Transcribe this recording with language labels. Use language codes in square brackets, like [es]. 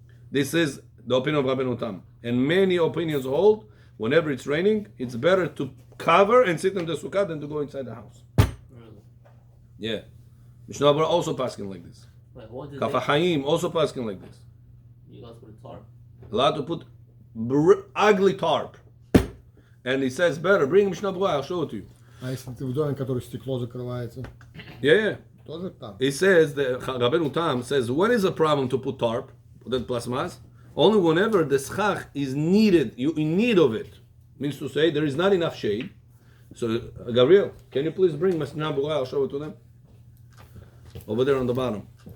[en] This is the opinion of Rabbeinu Tam. And many opinions hold, whenever it's raining, it's better to cover and sit in the sukkah than to go inside the house. Really? Yeah. Mishnah Berurah also passing like this. Like, what did Kaf they, HaChaim also passing like this. you guys put a tarp? Allowed to put ugly tarp. And he says better, bring Mishnah Berurah, I'll show it to you. [ru] А если ты в доме, который стекло закрывается, [en] Yeah. [ru] тоже там. [en] He says, the Rabbeinu Tam says, when is a problem to put tarp, that plasmas? Only whenever the schach is needed, you in need of it. Means to say, there is not enough shade. So, Gabriel, can you please bring Mishnah Berurah, I'll show it to them. Over there on the bottom.